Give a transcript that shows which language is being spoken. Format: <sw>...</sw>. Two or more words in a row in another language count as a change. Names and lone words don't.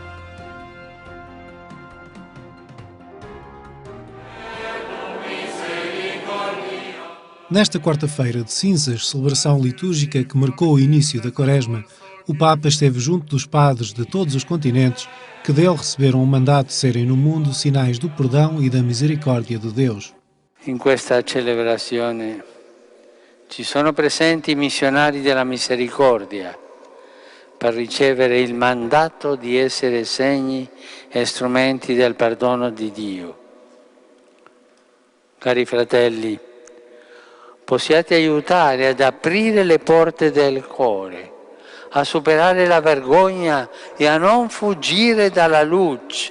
<pt>Nesta quarta-feira de cinzas, celebração litúrgica que marcou o início da Quaresma, o Papa esteve junto dos padres de todos os continentes que dele receberam o mandato de serem no mundo sinais do perdão e da misericórdia de Deus.</pt> <it>In questa celebrazione ci sono presenti i missionari della misericordia per ricevere il mandato di essere segni e strumenti del perdono di Dio. Cari fratelli, possiate aiutare ad aprire le porte del cuore, a superare la vergogna e a non fuggire dalla luce.</it>